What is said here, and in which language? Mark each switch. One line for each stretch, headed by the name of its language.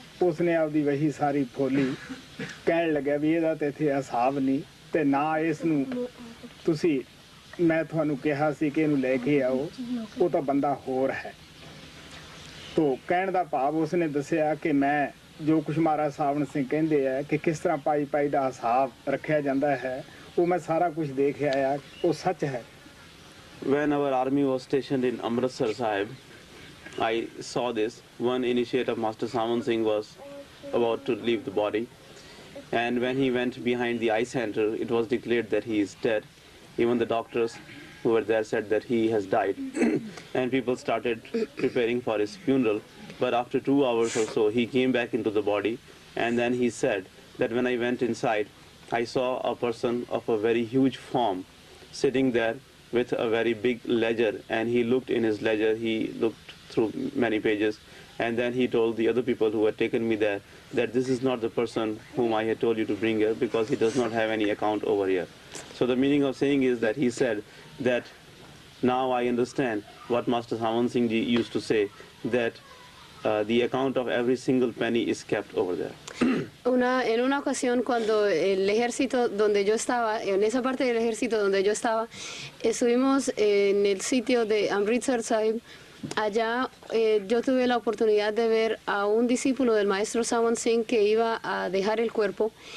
Punjabi: ਉਸਨੇ ਆਪਦੀ ਵਹੀ ਸਾਰੀ ਫੋਲੀ, ਕਹਿਣ ਲੱਗਿਆ ਵੀ ਇਹਦਾ ਤਾਂ ਇੱਥੇ ਹਿਸਾਬ ਨਹੀਂ ਤੇ ਨਾ ਇਸ ਨੂੰ ਤੁਸੀਂ, ਮੈਂ ਤੁਹਾਨੂੰ ਕਿਹਾ ਸੀ ਕਿ ਇਹਨੂੰ ਲੈ ਕੇ ਆਓ, ਉਹ ਤਾਂ ਬੰਦਾ ਹੋਰ ਹੈ। ਤੋ ਕਹਿਣ ਦਾ ਭਾਵ ਉਸਨੇ ਦੱਸਿਆ ਕਿ ਮੈਂ ਜੋ ਕੁਛ ਮਹਾਰਾਜ ਸਾਵਣ ਸਿੰਘ ਕਹਿੰਦੇ ਆ ਕਿ ਕਿਸ ਤਰ੍ਹਾਂ ਪਾਈ ਦਾ ਹਿਸਾਬ ਰੱਖਿਆ ਜਾਂਦਾ ਹੈ, ਉਹ ਮੈਂ ਸਾਰਾ ਕੁਝ ਦੇਖ ਆਇਆ, ਉਹ ਸੱਚ ਹੈ।
English: When our army was stationed in Amritsar Sahib, I saw this. One initiate of Master Saman Singh was about to leave the body, and when he went behind the eye center, it was declared that he is dead. Even the doctors who were there said that he has died, and people started preparing for his funeral. But after 2 hours or so, he came back into the body, and then he said that when I went inside, I saw a person of a very huge form sitting there with a very big ledger, and he looked in his ledger, he looked through many pages, and then he told the other people who had taken me there that this is not the person whom I had told you to bring here, because he does not have any account over here. So the meaning of saying is that he said that now I understand what Master Saman Singh Ji used to say, that the account of every single penny is kept over there.
Spanish: En una ocasión, cuando el ejército donde yo estaba, en esa parte del ejército donde yo estaba, estuvimos en el sitio de Amritsar Sahib. Allá yo tuve la oportunidad de ver a un discípulo del maestro Saman Singh que iba a dejar el cuerpo.